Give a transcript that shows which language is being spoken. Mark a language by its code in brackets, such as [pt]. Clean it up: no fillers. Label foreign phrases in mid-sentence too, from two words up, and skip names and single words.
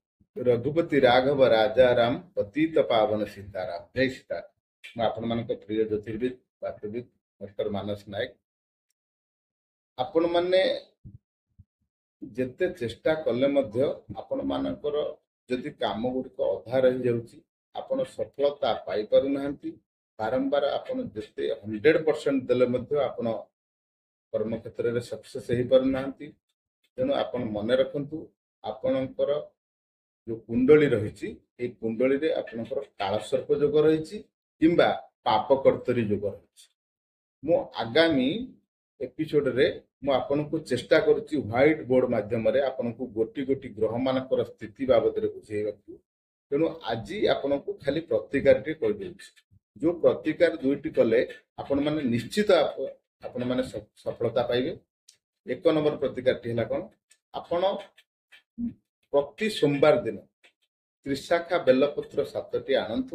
[hi] रघुपति राघव राजा राम पतित पावन सीताराम। जय सीताराम। [or] ମୈଁ ଆପଣ ମାନ ପ୍ରିୟ ଜ୍ୟୋତିର୍ବିଦ ବାସ୍ତବିକ ଡକ୍ଟର ମାନସ ନାୟକ। ଆପଣ ମାନେ ଯେତେ ଚେଷ୍ଟା କଲେ ମଧ୍ୟ ଆପଣ ମାନଙ୍କର ଯଦି କାମ ଗୁଡ଼ିକ ଅଧା ରହି ଯାଉଛି ଆପଣ ସଫଳତା ପାଇ ପାରୁ ନାହାନ୍ତି। ବାରମ୍ବାର ଆପଣ ଯେତେ 100% ଦେଲେ ମଧ୍ୟ ଆପଣ କର୍ମ କ୍ଷେତ୍ର ମେଁ ସକ୍ସେସ ହୋ ପାରୁ ନାହାନ୍ତି। ତେଣୁ ଆପଣ ମନ ରଖନ୍ତୁ ଆପଣଙ୍କର ଯୋ କୁଣ୍ଡଳୀ ରହି କୁଣ୍ଡଳୀ ରେ ଆପଣଙ୍କର କାଳସର୍ପ ଯୋଗ ରହି କିମ୍ବା ପାପ କର୍ତ୍ତରୀ ଯୋଗ ରହି। ମୋ ଆଗାମୀ ଏପିସୋଡ ରେ ମୁ ଆପଣ କୋ ଚେଷ୍ଟା କରୁଛି [en] white board [or] ମାଧ୍ୟମ ରେ ଆପଣ କୋ ଗୋଟି ଗୋଟି ଗ୍ରହ ମାନଙ୍କର ସ୍ଥିତି ବାବଦ ରେ ବୁଝେଇବାକୁ। ତେଣୁ ଆଜ ଆପଣ କୋ ଖାଲି ପ୍ରତିକାର ଟେ କର ଦେଉଛି। ଯୋ ପ୍ରତିକାର ଦୁଇଟି କଲେ ଆପଣ ମାନେ ନିଶ୍ଚିତ ଆପଣ ମାନେ ସଫଳତା ପାଇବେ। ଏକ ନମ୍ବର ପ୍ରତିକାର ଟି ହେଲା କୋନ ଆପଣ ପ୍ରତି ସୋମବାର ଦିନ ତ୍ରିଶାଖା ବେଲପତ୍ର 7ଟି ଆଣନ୍ତୁ।